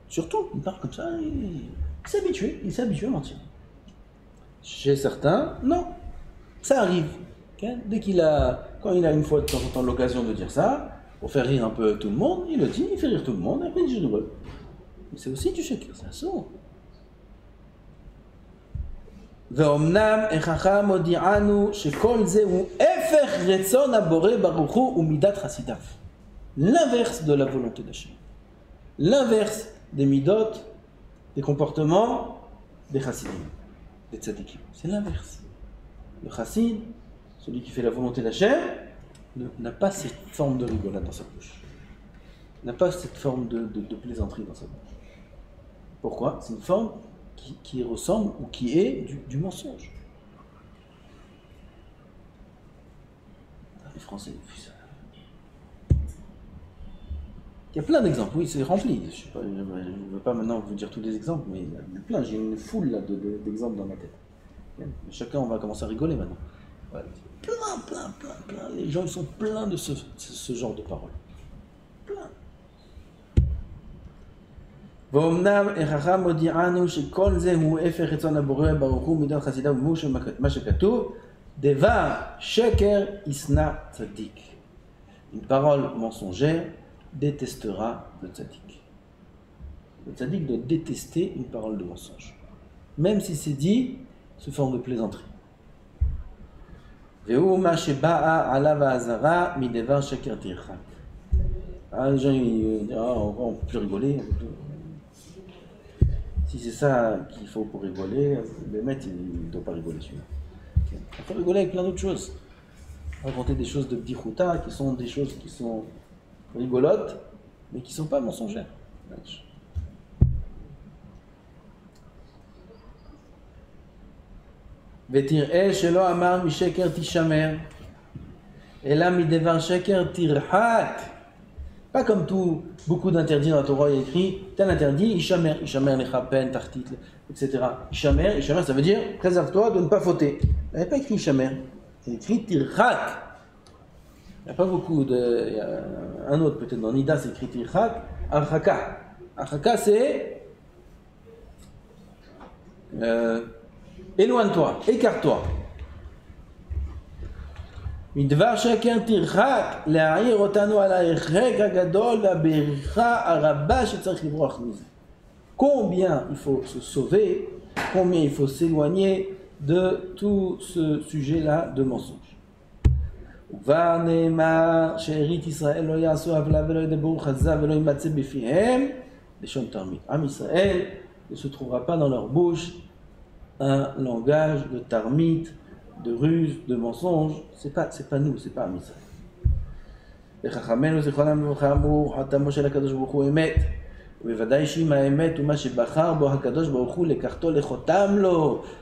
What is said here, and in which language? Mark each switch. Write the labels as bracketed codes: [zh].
[fr] Surtout, ils parlent comme ça, il s'est habitué à mentir. Chez certains, non. Ça arrive. Okay. Quand il a une fois de temps en temps l'occasion de dire ça, pour faire rire un peu tout le monde, il le dit, il fait rire tout le monde, et après il dit je rigole. Mais c'est aussi du shekel, c'est un saut. [he] ואומנם החכם הודיענו שכל זה הוא הפך רצון הבורא ברוך הוא ומידת חסידיו. [fr] L'inverse de la volonté d'Hachem. L'inverse des midot, des comportements des chassidim, des tzadikim. C'est l'inverse. Le chassid, celui qui fait la volonté d'Hachem, n'a pas cette forme de rigolade dans sa bouche. N'a pas cette forme de plaisanterie dans sa bouche. Pourquoi? C'est une forme qui ressemble ou qui est du mensonge. Les Français, il y a plein d'exemples, oui, c'est rempli. Je ne veux pas maintenant vous dire tous les exemples, mais il y a plein, j'ai une foule là, d'exemples dans ma tête. Chacun, on va commencer à rigoler maintenant. Ouais. Plein. Les gens, ils sont pleins de ce genre de paroles. Plein. [he] ואומנם החכם הודיענו שכל זה הוא הפך רצון הבורא ברוך הוא מידת חסידיו ומושל מה שכתוב דבר שקר ישנא צדיק. [fr] Une parole mensongère détestera le tzaddik. Le tzaddik doit détester une parole de mensonge, même si c'est dit sous forme de plaisanterie. [he] והוא מה שבאה עליו האזהרה מדבר שקר תרחק. [fr] Les gens ils disent on ne peut plus rigoler. Si c'est ça qu'il faut pour rigoler, le maître il ne doit pas rigoler celui-là. Okay. On peut rigoler avec plein d'autres choses. Raconter des choses de bdichuta qui sont des choses qui sont rigolotes, mais qui ne sont pas mensongères. [he] ותראה שלא אמר משקר תשמר, [fr] Et là, [he] midevar sheker tirhak. [fr] Pas comme beaucoup d'interdits dans la Torah, il y a écrit tel interdit, ishamer lecha pen, tartit, etc. Ishamer, ça veut dire préserve-toi de ne pas fauter. Il n'y a pas écrit ishamer, il y a écrit tirhak. Il n'y a pas beaucoup de. Il y a un autre peut-être dans Nida, c'est écrit tirhak, arhaka. Arhaka, c'est éloigne-toi, écarte-toi. [he] מדבר שקר תרחק, להעיר אותנו על ההרחק הגדול והבריחה הרבה שצריך לברוח מזה. [fr] Combien il faut se sauver, combien il faut s'éloigner de tout ce sujet-là de mensonge. [he] וכבר נאמר שארית ישראל לא יעשו עוולה ולא ידברו חזק ולא יימצא בפיהם לשון תרמית. עם ישראל [fr] ne se trouvera pas dans leur bouche un langage de tarmite, de ruse, de mensonge. C'est pas nous, c'est pas Israël. [he] וחכמינו זיכרונם לברכה אמרו חתמו של הקדוש ברוך הוא אמת ובוודאי שאם האמת הוא מה שבחר בו הקדוש ברוך הוא לקחתו לחותם לו.